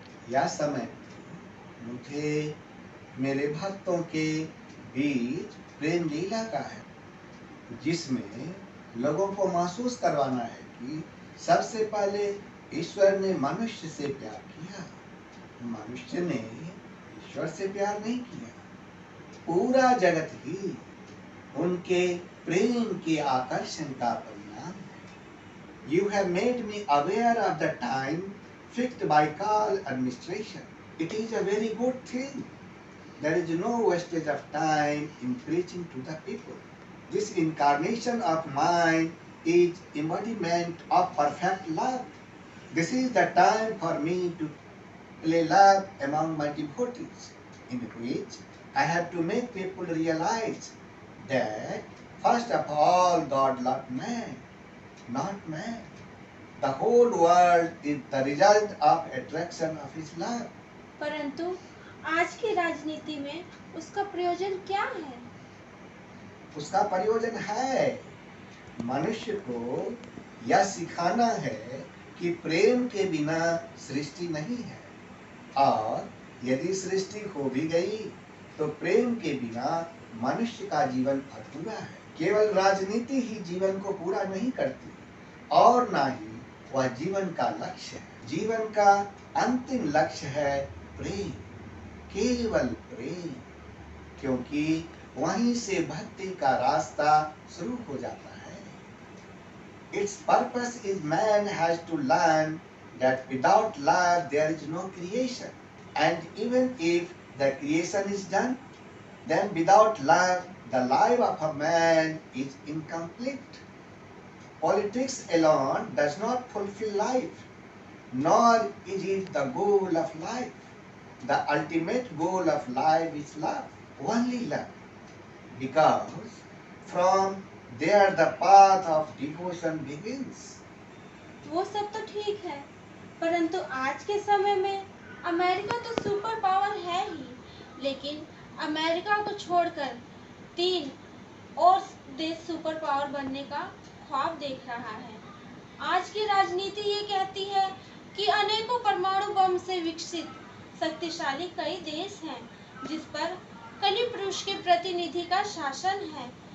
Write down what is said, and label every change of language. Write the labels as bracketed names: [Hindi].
[Hindi] यह समय मुझे मेरे भक्तों के बीच प्रेम लीला का है, जिसमें लोगों को महसूस करवाना है कि सबसे पहले ईश्वर ने मनुष्य से प्यार किया, मनुष्य ने ईश्वर से प्यार नहीं किया। पूरा जगत ही उनके प्रेम के आकर्षण का परिणाम है। [English] You have made me aware of the time fixed by Kal administration. It is a very good thing. There is no wastage of time in preaching to the people. This incarnation of mine is embodiment of perfect love. This is the time for me to play love among my devotees, in which I have to make people realize that first of all God loved man, not man. The whole world is the result of attraction of His love. [Hindi] परंतु आज की राजनीति में उसका प्रयोजन क्या है? उसका प्रयोजन है मनुष्य को यह सिखाना है कि प्रेम के बिना सृष्टि नहीं है, और यदि सृष्टि हो भी गई तो प्रेम के बिना मनुष्य का जीवन अधूरा है। केवल राजनीति ही जीवन को पूरा नहीं करती, और ना ही वह जीवन का लक्ष्य है। जीवन का अंतिम लक्ष्य है प्रेम, केवल प्रेम, क्योंकि वहीं से भक्ति का रास्ता शुरू हो जाता है। [English] Its purpose is man has to learn that without love there is no creation, and even if the creation is done, then without love the life of a man is incomplete. Politics alone does not fulfill life, nor is it the goal of life. The ultimate goal of life is love, only love. Because from there the path of devotion begins. [Hindi] वो सब तो ठीक है, परंतु आज के समय में अमेरिका तो सुपर पावर है ही, लेकिन अमेरिका को छोड़कर 3 और देश सुपर पावर बनने का ख्वाब देख रहा है। आज की राजनीति ये कहती है कि अनेकों परमाणु बम से विकसित शक्तिशाली कई देश हैं, जिस पर कलि पुरुष के प्रतिनिधि का शासन है।